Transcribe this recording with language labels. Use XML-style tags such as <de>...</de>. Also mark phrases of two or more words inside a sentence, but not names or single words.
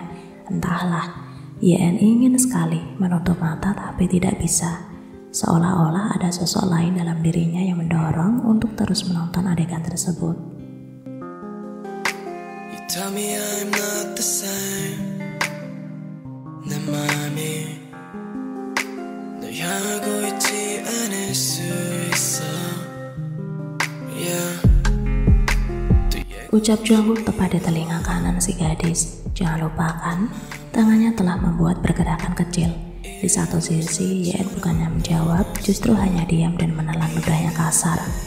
<id>Entahlah, Yeon ingin sekali menutup mata tapi tidak bisa. Seolah-olah ada sosok lain dalam dirinya yang mendorong untuk terus menonton adegan tersebut.</id> <en>You tell me I'm not the same.</en> <ko>내 맘이 널 향하고 있지 않을 수 있어.</ko> <id>Ucap Jungkook tepat di telinga kanan si gadis. Jangan lupakan, tangannya telah membuat pergerakan kecil. Di satu sisi, Yeon bukannya menjawab, justru hanya diam dan menelan ludahnya kasar.</id>